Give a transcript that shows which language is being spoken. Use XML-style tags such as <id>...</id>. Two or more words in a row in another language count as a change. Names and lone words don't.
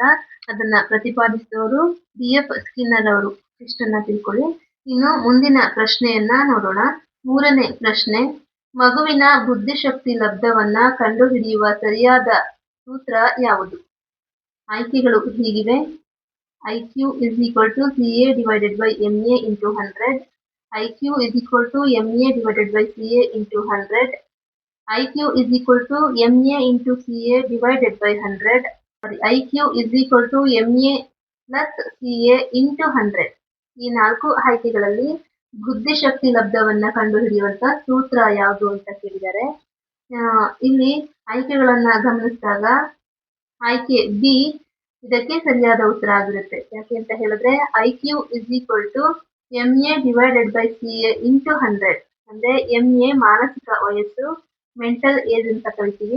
<kn>ಅದನ್ನ ಪ್ರತಿಪಾದಿಸಿದವರು BF ಸ್ಕಿನ್ನರ್ ಅವರು. ಇಷ್ಟನ್ನ ತಿಳ್ಕೊಳ್ಳಿ. ಇನ್ನು ಮುಂದಿನ ಪ್ರಶ್ನೆಯನ್ನ ನೋಡೋಣ. 3ನೇ ಪ್ರಶ್ನೆ, ಮಗುವಿನ ಬುದ್ಧಿಶಕ್ತಿ ಲಬ್ಧವನ್ನ ಕಂಡುಹಿಡಿಯುವ ಸರಿಯಾದ ಸೂತ್ರ ಯಾವುದು? ಆಯ್ಕೆಗಳು ಹೀಗಿವೆ: IQ CA/MA × 100, IQ MA/CA × 100, IQ MA × CA/100, IQ MA + CA × 100. ಈ 4 ಆಯ್ಕೆಗಳಲ್ಲಿ ಬುದ್ಧಿಶಕ್ತಿ ಲಬ್ಧವನ್ನ ಕಂಡುಹಿಡಿಯುವಂತ ಸೂತ್ರ ಯಾವುದು ಅಂತ ಕೇಳಿದ್ದಾರೆ. ಇಲ್ಲಿ ಆಯ್ಕೆಗಳನ್ನ ಗಮನಿಸಿದಾಗ ಆಯ್ಕೆ ಬಿ ಇದಕ್ಕೆ ಸರಿಯಾದ ಉತ್ತರ ಆಗಿರುತ್ತೆ. ಯಾಕೆ ಅಂತ ಹೇಳಿದ್ರೆ IQ MA/CA × 100 ಅಂದ್ರೆ MA ಮಾನಸಿಕ ವಯಸ್ಸು,</kn> <en>mental age</en> <kn>ಅಂತ ಕರಿತೀವಿ.</kn>